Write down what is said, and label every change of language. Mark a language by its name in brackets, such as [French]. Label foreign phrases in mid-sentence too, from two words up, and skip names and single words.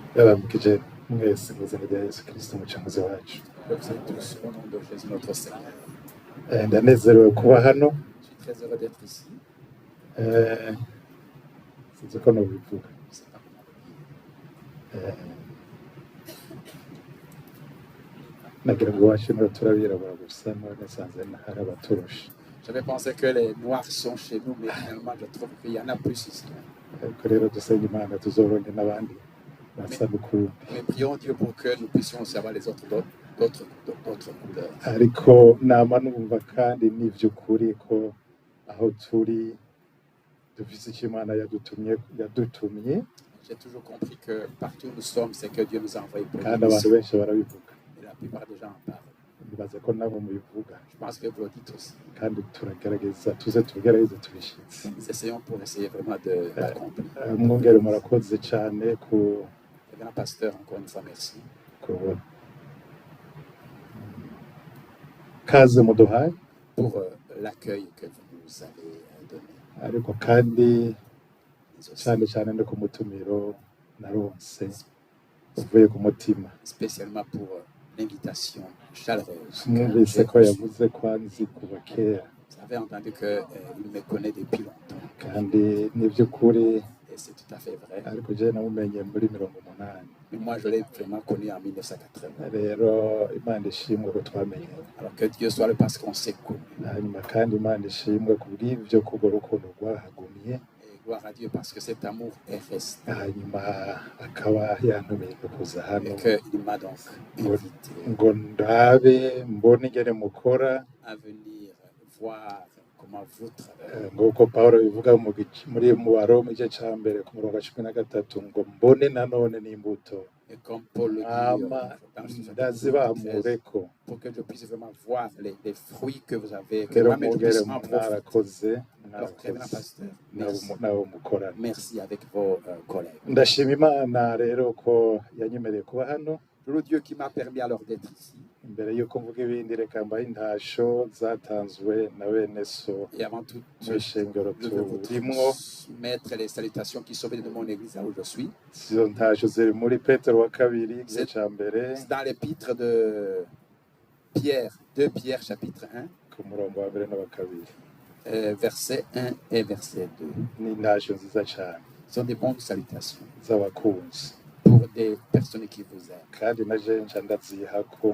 [Rundi] Yaramukije mwese mu izina rya Yesu Kristo umucunguzi wacu. [French] Je vous salue tous au nom de Jésus notre Seigneur. [Rundi] Ndanezerewe kuba hano. [French] Je suis très heureux d'être ici. [Rundi] Eh, Sinzi ko nobivuga. [French] Je ne sais pas comment le dire. [Rundi] Nagira ngo iwacu niho turabirabura gusa none nsanze hari abaturusha. [French] J'avais pensé que les Noirs sont chez nous, mais finalement, je trouve qu'il y en a plus ici. [Rundi] Ariko rero dusenga Imana tuzoronke n'abandi basa n'ukuri. [French] Mais prions Dieu pour que nous puissions aussi avoir les autres couleurs. [Rundi] Ariko nama numva kandi n'ivy'ukuri ko aho turi dufise icyo Imana yadutumye. [French] J'ai toujours compris que partout où nous sommes, c'est que Dieu nous a envoyés pour [Rundi] kandi abantu [French] nous. [Rundi] benshi barabivuga. [French] Et la plupart des gens en parlent. [Rundi] Nibaza ko nabo mubivuga [French] Je pense que vous le dites aussi. [Rundi] kandi turagerageza tugerageze tubishitse. [French] Nous essayons pour essayer vraiment de l'accomplir. [Rundi] Mwongere murakoze cyane ku [French] Le grand pasteur, encore une fois, merci [Rundi] kaze muduhaye, [French] pour l'accueil que vous nous avez donné. [Rundi] ariko kandi [French] Mais aussi, [Rundi] cyane cyane no ku mutumiro naronse uvuye ku mutima. [French] spécialement pour l'invitation chaleureuse. [Rundi] Mwumvise ko yavuze ko anzi kuva kera [French] Vous avez entendu qu'il me connaît depuis longtemps. [Rundi] kandi n'iby'ukuri, [French] Et c'est tout à fait vrai. [Rundi] ariko je namumenye muri 80. [French] Mais moi, je l'ai vraiment connu en 1980. [Rundi] Rero Imana ishimwe ko twamenye, [French] Alors que Dieu soit le parce qu'on s'est connu. [Rundi] hanyuma kandi Imana ishimwe ku bw'ibyo kubwo rukundo rwahagumiye, [French] Et gloire à Dieu parce que cet amour est resté. [Rundi] hanyuma akaba yantumiye kuza hano [French] Et qu'il m'a donc invité [Rundi] ngo ndabe mbone ingene mukora, [French] à venir voir comment vous travaillez. [Rundi] nk'uko Pawulo bivuga muri mu Baroma igice cya mbere ku murongo wa 13 ngo mbone nanone n'imbuto [French] Et comme Paul le dit, [Rundi] ama [French] dans ce chapitre [Rundi] ndazibamureko. [French] pour que je puisse vraiment voir les fruits que vous avez, que [Rundi] Rero [French] moi-même je [Rundi] mwongere [French] puisse en profiter. [Rundi] mwarakoze [French] Alors, très bien, pasteur. Merci. [Rundi] nabo mukorana. [French] Merci avec vos collègues. [Rundi] Ndashima Imana rero ko yanyemereye kuba hano. [French] Je loue Dieu qui m'a permis alors d'être ici. [Rundi] Imbere y'uko mvuga ibindi reka mbahe intasho zatanzwe na bene so [French] Et avant tout, [Rundi] mu ishengero [French] je veux vous [Rundi] turimwo. [French] transmettre les salutations qui sont venues de mon église là où je suis. [Rundi] Izo ntasho ziri muri Petero wa kabiri igice cya mbere [French] C'est dans l'épître de Pierre, 2 Pierre chapitre 1, [Rundi] ku murongo wa mbere n'uwa kabiri. [French] verset 1 et verset 2. [Rundi] Ni intasho nziza cyane [French] Ce sont des bonnes salutations [Rundi] z'abakunzi, [French] pour des personnes qui vous aiment. [Rundi] kandi na je nca ndazihako